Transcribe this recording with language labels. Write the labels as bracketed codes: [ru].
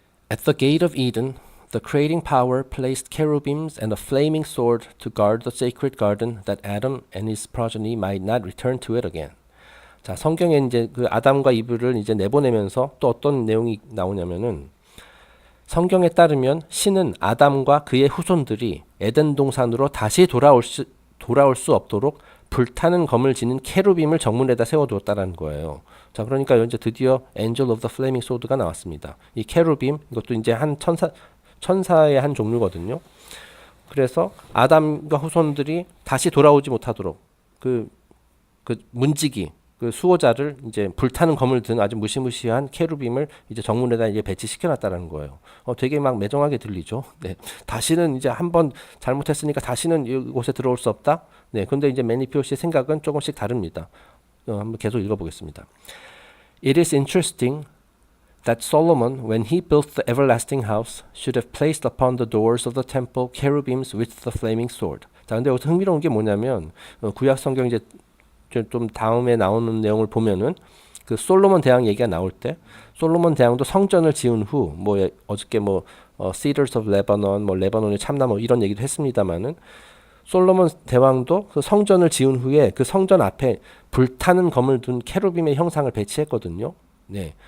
[en] At the gate of Eden, the creating power placed cherubims and a flaming sword to guard the sacred garden that Adam and his progeny might not return to it again. [ko] 자, 성경에 이제 아담과 이브를 이제 내보내면서 또 어떤 내용이 나오냐면은 성경에 따르면 신은 아담과 그의 후손들이 에덴 동산으로 다시 돌아올 수 없도록 불타는 검을 지닌 케루빔을 정문에다 세워두었다는 거예요. 자, 그러니까 이제 드디어 Angel of the Flaming Sword가 나왔습니다. 이 케루빔 이것도 이제 한 천사의 한 종류거든요. 그래서 아담과 후손들이 다시 돌아오지 못하도록 문지기 수호자를 이제 불타는 검을 든 아주 무시무시한 케루빔을 이제 정문에다 이제 배치시켜놨다는 거예요. 되게 막 매정하게 들리죠. 네, 다시는 이제 한번 잘못했으니까 다시는 이곳에 들어올 수 없다. 네, 근데 이제 매니피오 씨의 생각은 조금씩 다릅니다. 한번 계속 읽어보겠습니다. [en] It is interesting that Solomon, when he built the everlasting house, should have placed upon the doors of the temple cherubims with the flaming sword. [ko] 자, 근데 여기서 흥미로운 게 뭐냐면 구약 성경 이제 좀 다음에 나오는 내용을 보면은 솔로몬 대왕 얘기가 나올 때 솔로몬 대왕도 성전을 지은 후 어저께 Cedars of Lebanon 레바논의 참나무 이런 얘기도 했습니다만은 솔로몬 대왕도 성전을 지은 후에 성전 앞에 불타는 검을 둔 케루빔의 형상을 배치했거든요. 네.